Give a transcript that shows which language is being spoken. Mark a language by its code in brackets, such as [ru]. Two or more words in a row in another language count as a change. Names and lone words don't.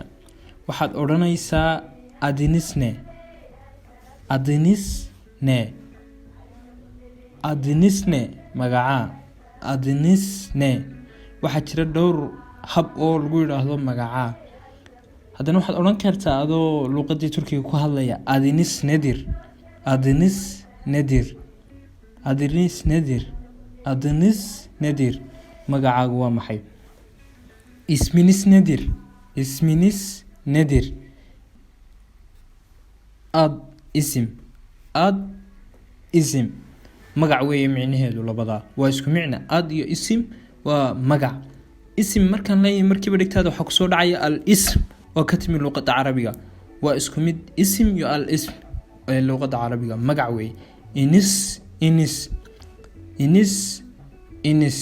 [so] waxaad odhanaysaa [tr] adinisne, adinisne, adinisne [so] magacaa, adinisne. waxaa jira dhowr hab oo lagu yidhaahdo magacaa. haddana waxaad odhan kartaa adoo luqadii turkiga ku hadlaya [tr] adinis nedir, adinis nedir, adinis nedir, adinis nedir. [so] magacaagu waa maxay? [tr] isminis nedir, isminis nedir. ad isim, ad isim. [so] magac weeye micnaheedu labadaa waa isku micna. ad iyo isim waa magac. isim markaan leeyahay markiiba dhigtaada waxaa kusoo dhacaya [ar] الاسم [so] oo ka timi luqadda carabiga. waa isku mid isim iyo [ar] الاسم [so] ee luqadda carabiga. magac weeye. [tr] inis, inis, inis, inis.